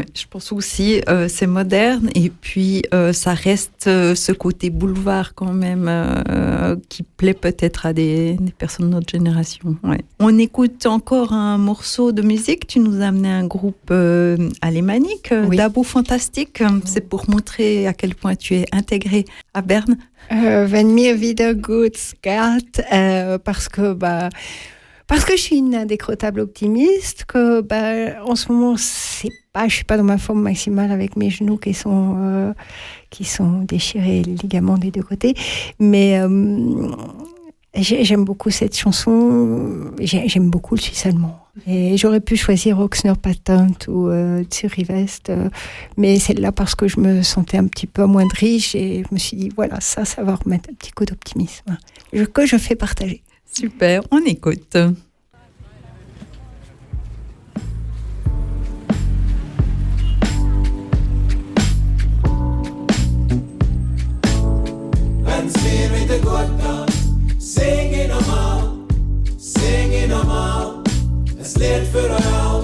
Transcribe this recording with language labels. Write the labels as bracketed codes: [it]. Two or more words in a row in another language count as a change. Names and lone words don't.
[fr] Je pense aussi c'est moderne et puis ça reste ce côté boulevard quand même qui plaît peut-être à des personnes de notre génération. Ouais. On écoute encore un morceau de musique. Tu nous as amené un groupe alémanique, Dabo Fantastique. C'est pour montrer à quel point tu es intégrée à Berne. [gsw] Wenn mir wieder gut geht, [fr] parce que je suis une indécrottable optimiste, que en ce moment je suis pas dans ma forme maximale avec mes genoux qui sont déchirés, les ligaments des deux côtés, mais j'aime beaucoup cette chanson, j'aime beaucoup le suisse allemand. Et j'aurais pu choisir Ochsner Patent ou Zürich West, mais celle-là parce que je me sentais un petit peu amoindrie, et je me suis dit voilà, ça va remettre un petit coup d'optimisme que je fais partager. Super, on écoute. [gsw] Wenn's mir wieder gut geht, sing ich nochmal, es Lied für euch all.